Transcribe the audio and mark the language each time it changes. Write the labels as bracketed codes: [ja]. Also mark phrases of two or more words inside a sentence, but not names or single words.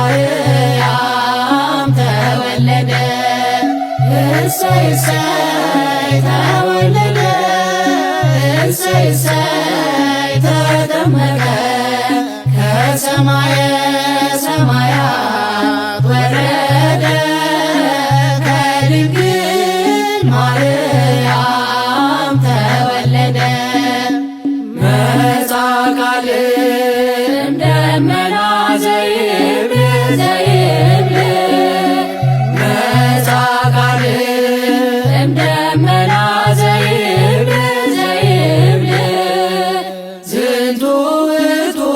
[am] ማርያም ተወለደ እሰይ እሰይ ተወለደ እሰይ እሰይ ተጠመቀ ከሰማየ ሰማያት ወረደ ከድንግል [gez] ማርያም ተወለደ መጻ ቃል እምደመና ዘይብል ዘይብል መጻ ቃል እምደመና ዘይብል ዘይብል ዝንቱ ውእቱ